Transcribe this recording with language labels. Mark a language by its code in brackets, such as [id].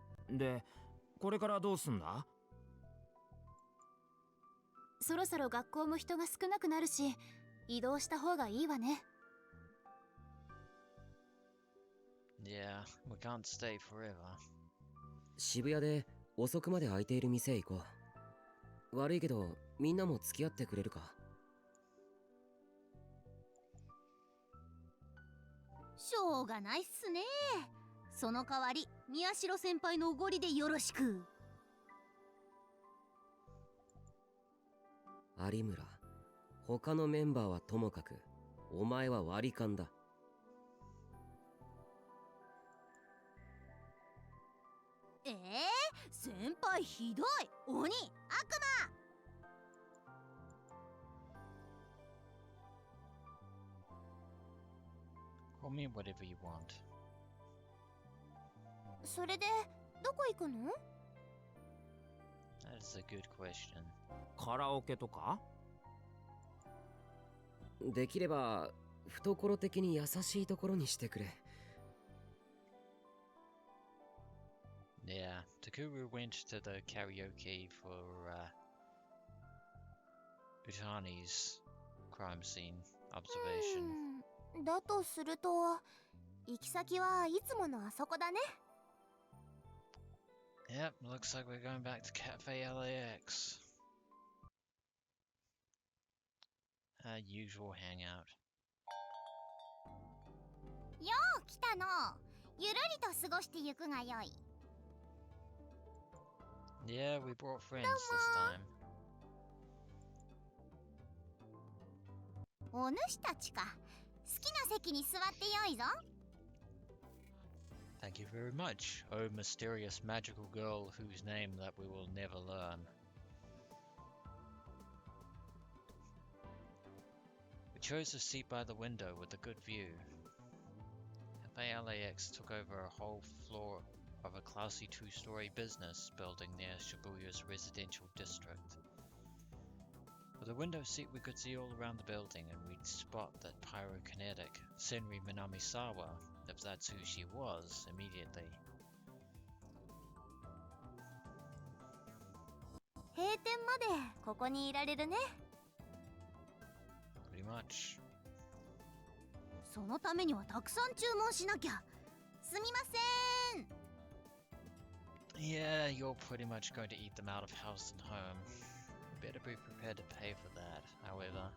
[ja] で、これからどうすんだ？そろそろ学校も人が少なくなるし、移動した方がいいわね。 [en] Yeah, we can't stay forever. [ja] 渋谷で遅くまで開いている店へ行こう。悪いけどみんなも付き合ってくれるか？しょうがないっすね。その代わり宮代先輩のおごりでよろしく。有村、他のメンバーはともかくお前は割り勘だ。先輩ひどい。鬼、悪魔。 [en] Call me whatever you want. [ja] それでどこ行くの？ [en] That is a good question. [ja] カラオケとか？できれば懐的に優しいところにしてくれ。 [en] Yeah, Takuru went to the karaoke for Utani's crime scene observation. [ja] だとすると行き先はいつものあそこだね。 [en] Yep, looks like we're going back to Cafe LAX. Our usual hangout. [ja] よう来たの。ゆるりと過ごしてゆくがよい。 [en] Yeah, we brought friends this time. [ja] お主たちか。好きな席に座ってよいぞ。 [en] Thank you very much, oh mysterious magical girl whose name that we will never learn. We chose a seat by the window with a good view. Cafe LAX took over a whole floor of a classy two-story business building near Shibuya's residential district. With a window seat we could see all around the building and we'd spot that pyrokinetic Senri Minamisawa, if that's who she was, immediately. [ja] 閉店までここにいられるね。 [en] Pretty much. [ja] そのためにはたくさん注文しなきゃ。すみません。 [en] Yeah, you're pretty much going to eat them out of house and home. You better be prepared to pay for that, however.